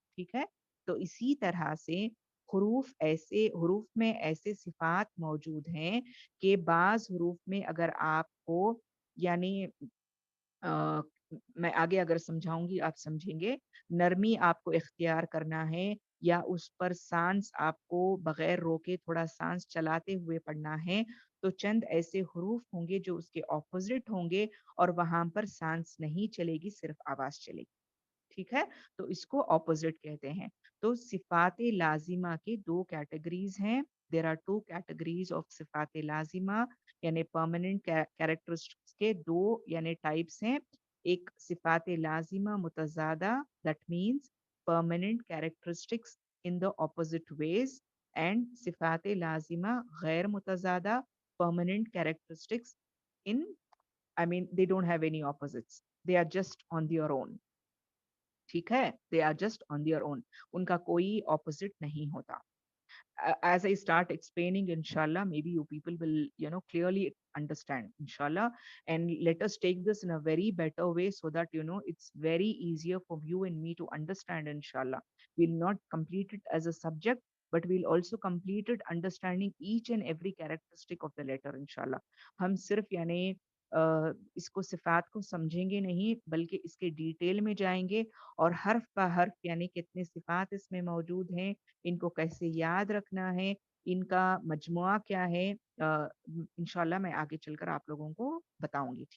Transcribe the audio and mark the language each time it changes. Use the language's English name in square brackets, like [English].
[Urdu] ٹھیک ہے, تو اسی طرح سے حروف میں ایسے صفات موجود ہیں کہ بعض حروف میں اگر آپ کو, یعنی میں آگے اگر سمجھاؤں گی آپ سمجھیں گے, نرمی آپ کو اختیار کرنا ہے, یا اس پر سانس آپ کو بغیر روکے تھوڑا سانس چلاتے ہوئے پڑھنا ہے, تو چند ایسے حروف ہوں گے جو اس کے اپوزٹ ہوں گے, اور وہاں پر سانس نہیں چلے گی, صرف آواز چلے گی. ٹھیک ہے، تو اس کو اپوزٹ کہتے ہیں. تو صفات لازمہ کے دو کیٹیگریز ہیں. [English] there are two categories of صفات لازمہ، [Urdu] یعنی پرماننٹ کیریکٹرسٹکس کے دو یعنی ٹائپس ہیں. ایک صفات لازمہ متضادہ، [English] That means permanent characteristics in the opposite ways, and صفات لازمہ غیر متضادہ permanent characteristics in, I mean, they don't have any opposites. They are just on their own. [Urdu] ٹھیک ہے، [English] they are just on their own. [Urdu] ان کا کوئی opposite نہیں ہوتا. [English] As I start explaining, inshallah, maybe you people will, clearly understand, inshallah. And let us take this in a very better way so that, it's very easier for you and me to understand, inshallah. We'll not complete it as a subject, but we'll also complete it understanding each and every characteristic of the letter, inshallah. [Urdu] ہم صرف اس کو صفات کو سمجھیں گے نہیں بلکہ اس کے ڈیٹیل میں جائیں گے اور حرف بہ حرف یعنی کتنے صفات اس میں موجود ہیں، ان کو کیسے یاد رکھنا ہے، ان کا مجموعہ کیا ہے، انشاءاللہ میں آگے چل کر آپ لوگوں کو بتاؤں گی.